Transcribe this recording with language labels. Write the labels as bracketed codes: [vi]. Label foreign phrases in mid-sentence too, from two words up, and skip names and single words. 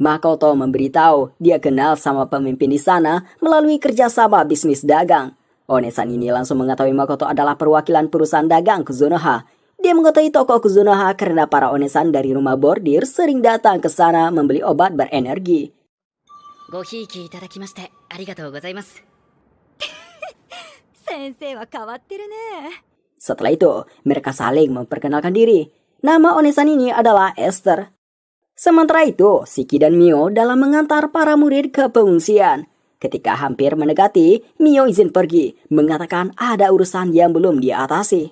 [id] Makoto memberitahu dia kenal sama pemimpin di sana melalui kerjasama bisnis dagang. Onesan ini langsung mengetahui Makoto adalah perwakilan perusahaan dagang Kuzunoha. Dia mengetahui toko Kuzunoha karena para onesan dari rumah bordir sering datang ke sana membeli obat berenergi. [ja] ごひいきいただきましてありがとうございます。先生は変わってるね。 [id] Setelah itu, mereka saling memperkenalkan diri. Nama onesan ini adalah Esther. Sementara itu, Shiki dan Mio dalam mengantar para murid ke pengungsian. Ketika hampir mendekati, Mio izin pergi, mengatakan ada urusan yang belum dia atasi.